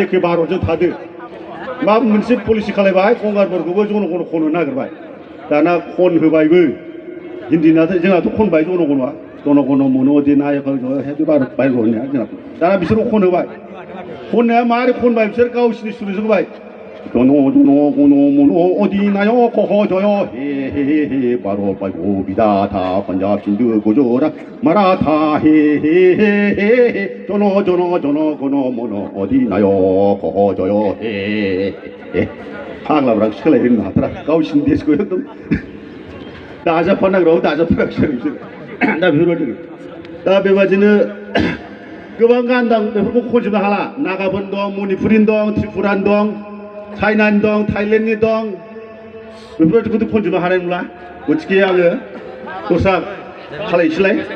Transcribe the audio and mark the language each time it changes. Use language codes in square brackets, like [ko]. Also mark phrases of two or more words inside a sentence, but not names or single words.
[brx] एखे भारतजों थादो मा मोनसे पलिसि खालायबाय गंगारफोरखौबो जन गण खननो नागिरबाय दाना खन होबायबो हिन्दीनाथ' जोंहाथ' खनबाय जन गणआ [bn] জন গণ মন অধিনায়ক হে ভারত [brx] बायग' होननाया जोंना दाना बिसोरखौ खन होबाय खननाया मारै खनबाय बिसोर गावसिनि सुरजों होबाय [bn] জন জন গণ মন অধিনায়ক জয় হে হে হে ভারত [brx] बायग' बिदाथा [bn] পাঞ্জাব সিন্ধু গুজরাট মারাঠা হে হে হে হে জন জন জন গণ মন অধিনায়ক জয় হে হে [brx] फाग्लाफ्रा सोलायहोनो हाथारा गावसिनि देशखौ एकदम दाजाबफानांगौ दाजाबथाराखिसै बिसोर दा बेफोरबायदि दा बेबादिनो गोबां गान दं बेफोरखौ खनजोबनो हाला नागाफोर दं मणिपुरिनि दं त्रिपुरानि दं चाइनानि दं थाइलेण्डनि दं बेफोरबायदिखौथ' खनजोबनो हानाय नंला गथिखे आङो दस्रा खालायनोसैलाय